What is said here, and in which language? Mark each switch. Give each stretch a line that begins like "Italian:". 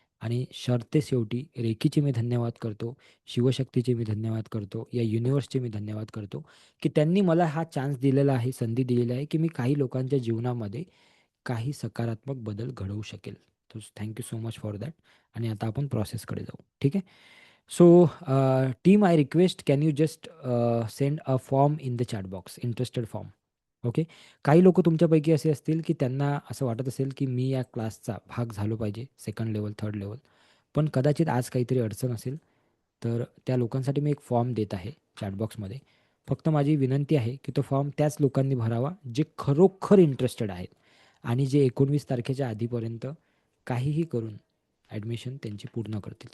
Marathi: आणि शेवटी रेकीचे मी धन्यवाद करतो, शिवशक्तीचे मी धन्यवाद करतो, या युनिव्हर्सचे मी धन्यवाद करतो की त्यांनी मला हा चान्स दिलेला आहे, संधी दिलेली आहे की मी काही लोकांच्या जीवनामध्ये काही सकारात्मक बदल घडवू शकेल. तर
English: Thank so much for that.
Marathi: आणि आता आपण प्रोसेसकडे जाऊ. ठीक आहे.
English: So team, I request, can you just send a form in the chat box, interested form. Okay.
Marathi: काही लोक तुमच्यापैकी असे असतील की त्यांना असं वाटत असेल की मी या क्लासचा भाग झालो पाहिजे, सेकंड लेवल, थर्ड लेवल, पण कदाचित आज काहीतरी अडचण असेल, तर त्या लोकांसाठी मी एक फॉर्म देत आहे चॅटबॉक्समध्ये. फक्त माझी विनंती आहे की तो फॉर्म त्याच लोकांनी भरावा जे खरोखर इंटरेस्टेड आहेत आणि जे 19 तारखेच्या आधीपर्यंत काहीही करून ॲडमिशन त्यांची पूर्ण करतील.